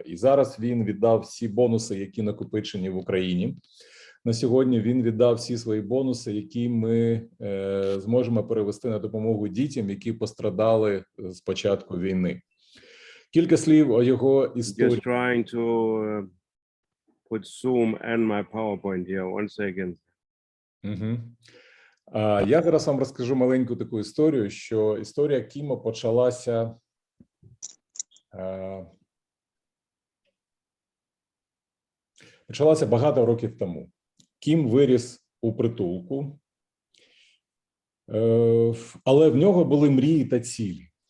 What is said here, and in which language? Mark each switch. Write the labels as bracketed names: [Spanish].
[Ukrainian] І зараз він віддав всі бонуси, які накопичені в Україні. На сьогодні він віддав всі свої бонуси, які ми зможемо перевести на допомогу дітям, які пострадали з початку війни. Кілька слів о його історії. [English] Just trying to put Zoom and my PowerPoint here. 1 second. Угу. [Ukrainian] Я зараз вам розкажу маленьку таку історію, що історія Кіма почалася багато років тому. Кім виріс у притулку, але в нього були мрії та цілі.